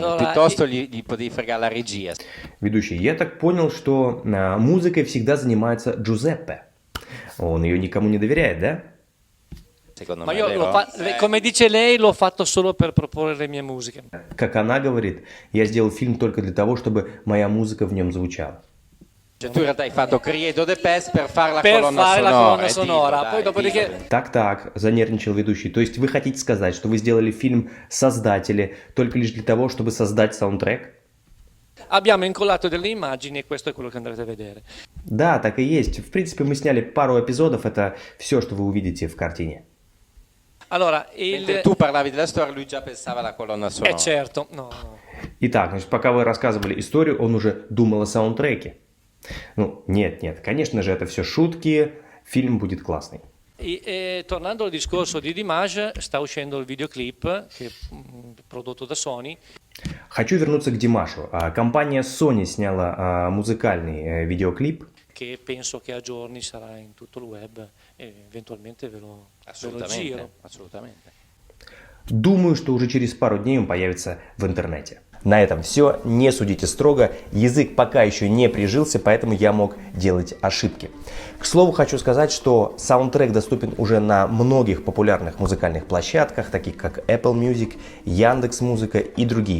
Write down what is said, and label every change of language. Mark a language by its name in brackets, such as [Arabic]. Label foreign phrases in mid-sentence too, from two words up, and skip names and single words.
[Italian] allora, piuttosto gli potevi fregare la regia. [Russian] Ведущий, я так понял, что музыкой всегда занимается Джузеппе. Он ее никому не доверяет, да? [Italian] Ma io come dice lei, l'ho fatto solo per proporre le mie musiche. [Russian] Как она говорит, я сделал фильм только для того, чтобы моя музыка в нем звучала. [Italian] Cioè, tu in realtà hai fatto Credo the Pest per fare la colonna sonora. Poi dopodiché... [Russian] Так, занервничал ведущий. То есть вы хотите сказать, что вы сделали фильм «Создатели» только лишь для того, чтобы создать саундтрек? [Italian] Abbiamo incollato delle immagini e questo è quello che andrete a vedere. [Russian] Да, так и есть. В принципе, мы сняли пару эпизодов. Это все, что вы увидите в картине. [Italian] Allora, mentre tu parlavi della storia, lui già pensava alla colonna sonora. Certo, no. [Russian] Итак, значит, пока вы рассказывали историю, он уже думал о саундтреке. Ну, нет, конечно же, это все шутки, фильм будет классный. [Italian] E tornando al discorso di Dimash, sta uscendo il videoclip che prodotto da Sony. [Russian] Хочу вернуться к Димашу. Компания Sony сняла музыкальный видеоклип. [Italian] Che penso che a giorni sarà in tutto il web e eventualmente ve lo giro. Assolutamente. [Russian] Думаю, что уже через пару дней он появится в интернете. На этом все. Не судите строго. Язык пока еще не прижился, поэтому я мог делать ошибки. К слову, хочу сказать, что саундтрек доступен уже на многих популярных музыкальных площадках, таких как Apple Music, Яндекс.Музыка и другие.